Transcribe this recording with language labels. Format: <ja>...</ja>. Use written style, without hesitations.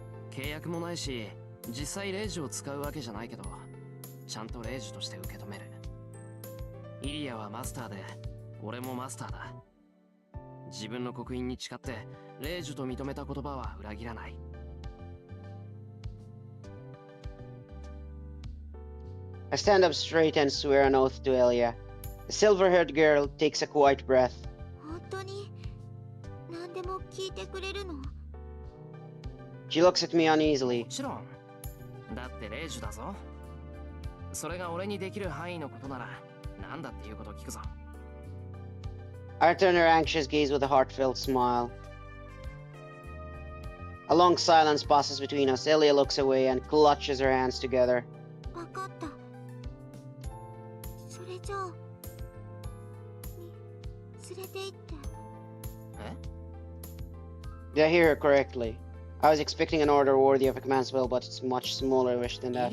<ja>契約もないし実際レイジを使うわけじゃないけど、ちゃんとレイジとして受け止める。イリアはマスターで俺もマスターだ。自分の刻印に誓ってレイジと認めた言葉は裏切らない。</ja> <en>I stand up straight and swear an oath to Elia. The silver-haired girl takes a quiet breath.</en> <ja>本当に何でも聞いてくれるの？</ja> <en>She looks at me uneasily.</en> <ja>もちろん。だってレイジだぞ。それが俺にできる範囲のことなら何だっていうこと聞くぞ。</ja> <en>I return her anxious gaze with a heartfelt smile. A long silence passes between us. Elia looks away and clutches her hands together.</en> <ja>わかった。それじゃあ連れて行って。え？</ja> <en>Did I hear her correctly? I was expecting an order worthy of a command spell, but it's much smaller wish than that.</en>